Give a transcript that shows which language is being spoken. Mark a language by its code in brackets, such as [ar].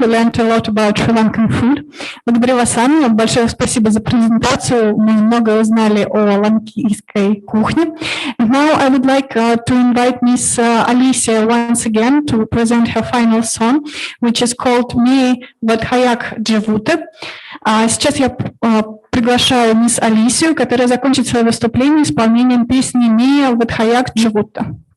[en] We learned a lot about Sri Lankan food. [ru] Благодарю вас, Анна. Большое спасибо за презентацию. Мы много узнали о ланкийской кухне. [en] And now I would like to invite Miss Alicia once again to present her final song, which is called «Ми вадхаяк дживуте». [ru] Сейчас я приглашаю мисс Алисию, которая закончит свое выступление исполнением песни «Ми вадхаяк дживуте».